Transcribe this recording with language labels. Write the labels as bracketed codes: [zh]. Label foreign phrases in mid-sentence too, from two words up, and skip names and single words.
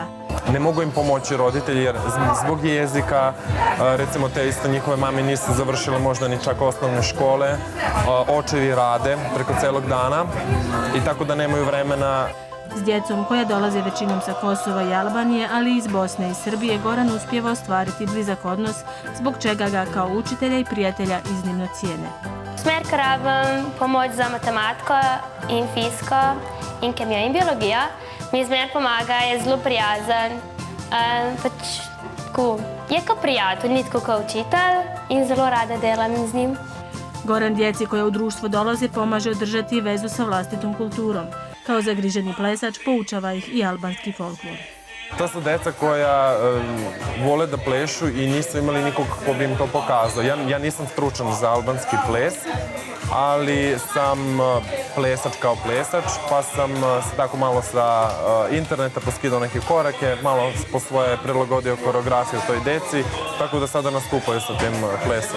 [sr] Ne mogu im pomoći roditelji jer zbog jezika, recimo te isto njihove mame nisu završile možda ni čak osnovne škole, očevi rade preko celog dana i tako da nemaju vremena. [hr] S djecom koja dolaze većinom sa Kosova i Albanije, ali i iz Bosne i Srbije, Goran uspijeva ostvariti blizak odnos, zbog čega ga kao učitelja i prijatelja iznimno cijene. [sl] Smer, ker rabim pomoč za matematiko in fiziko in kemijo in biologijo, mi zmer pomaga, je zelo prijazen. Je kot prijatelj, ni tako kot učitelj in zelo rada delam z njim. [hr] Goran djeci koja u društvo dolaze pomaže održati vezu sa vlastitom kulturom. Kao zagriženi plesač poučava ih i albanski folklor. [sr] To su deca koja vole da plešu i nisu imali nikog ko bi im to pokazao. Ja nisam stručan za albanski ples, ali sam plesač kao plesač, pa sam se tako malo sa interneta poskidao neke korake, malo po svoje prilagodio koreografiju toj deci, tako da sada nastupaju sa tim plesom.